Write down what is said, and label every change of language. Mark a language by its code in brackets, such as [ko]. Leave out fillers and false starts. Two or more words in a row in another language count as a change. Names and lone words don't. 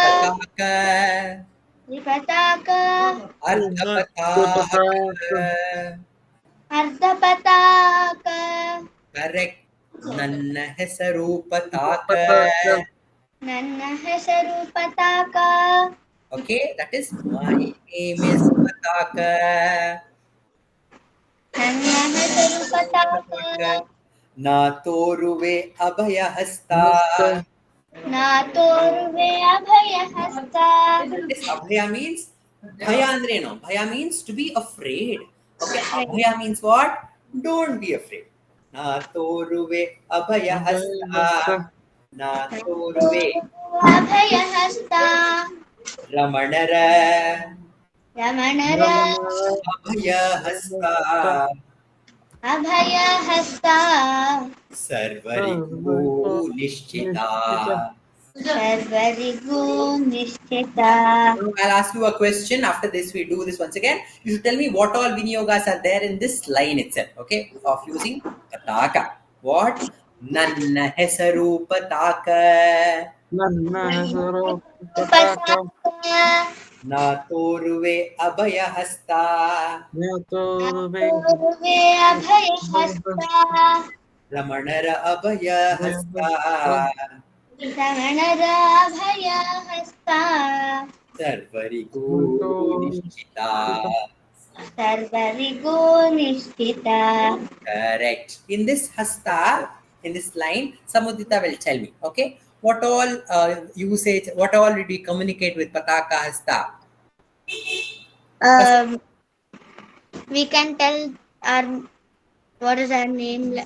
[kn] Tripataka, Tripataka, Ardapataka. Ardapataka, Correct. ನನ್ನ ಹೆಸರು ಪತಾಕ. ನನ್ನ ಹೆಸರು ಪತಾಕ. [en] Okay, that is my name is Pataka. [kn] ನನ್ನ ಹೆಸರು ಪತಾಕ. ನಾ ತೋರುವೆ ಅಭಯ ಹಸ್ತ. ನಾ ತೋರುವೆ ಅಭಯ ಹಸ್ತ. [en] This abhaya means bhaya andre no. Bhaya means to be afraid. Okay, abhaya means what? Don't be afraid. [kn] ನಾ ತೋರುವೆ ಅಭಯ ಹಸ್ತ. ನಾ ತೋರುವೆ ಅಭಯ ಹಸ್ತ. ramanara ರಮಣರ ಅಭಯ ಹಸ್ತ. ಅಭಯ ಹಸ್ತ. ಸರ್ವರಿಗೂ ನಿಶ್ಚಿತ. ಸರ್ವರಿಗೂ ನಿಶ್ಚಿತ. [en] I'll ask you a question. After this, we do this once again. You should tell me what all Viniyogas are there in this line itself. Okay, of using Pataka. What? [kn] ನನ್ನ ಹೆಸರು ಪತಾಕ. ಪತಾಕ. ನಾ ತೋರುವೆ ಅಭಯ ಹಸ್ತ. ತೋರುವೆ ಅಭಯ ಹಸ್ತ. ರಮಣರ ಅಭಯ ಹಸ್ತ. ರಮಣರ ಅಭಯ ಹಸ್ತ. ಸರ್ವರಿಗೂ ನಿಶ್ಚಿತ. ಸರ್ವರಿಗೂ ನಿಶ್ಚಿತ. [en] Correct. In this hasta, in this line, Samudita will tell me. Okay, what all usage? What all did we communicate with Pataka hasta? We can tell our what is our name.